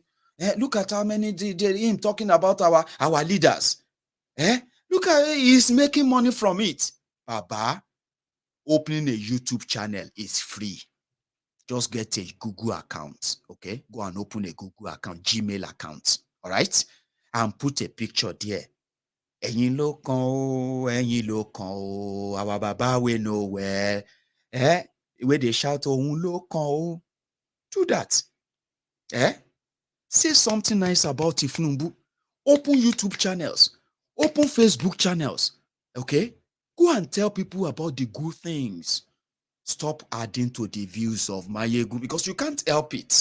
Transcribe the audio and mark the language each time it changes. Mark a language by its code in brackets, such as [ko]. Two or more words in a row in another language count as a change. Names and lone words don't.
[en] Look at how many him talking about our leaders. Look at he's making money from it. Baba, opening a YouTube channel is free. Just get a Google account, okay? Go and open a Google account, Gmail account, all right? And put a picture there. [yo] Ẹ̀yin ló kàn o, ẹ̀yin ló kàn o, [en] our baba we know where. Where they shout, [yo] òun ló kàn o. [en] Do that. Say something nice about Tinubu. Open YouTube channels. Open Facebook channels. Okay? Go and tell people about the good things. Stop adding to the views of Mayegun because you can't help it.